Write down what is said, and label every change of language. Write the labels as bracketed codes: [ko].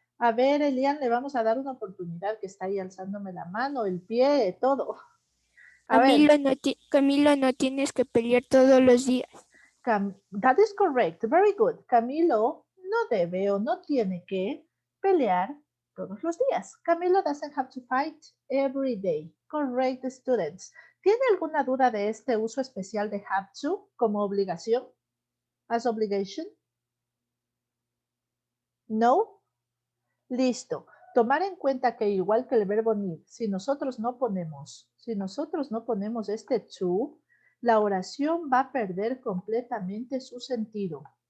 [es] A ver, Elian, le vamos a dar una oportunidad, que está ahí alzándome la mano, el pie, todo. A ver. Camilo, no tienes que pelear todos los días. [en] That is correct. Very good. [es] Camilo no debe o no tiene que pelear todos los días. [en] Camilo doesn't have to fight every day. Correct, students. [es] ¿Tiene alguna duda de este uso especial de have to como obligación? [en] As obligation? [es] No? Listo. Tomar en cuenta que igual que el verbo need, si nosotros no ponemos este to, la oración va a perder completamente su sentido.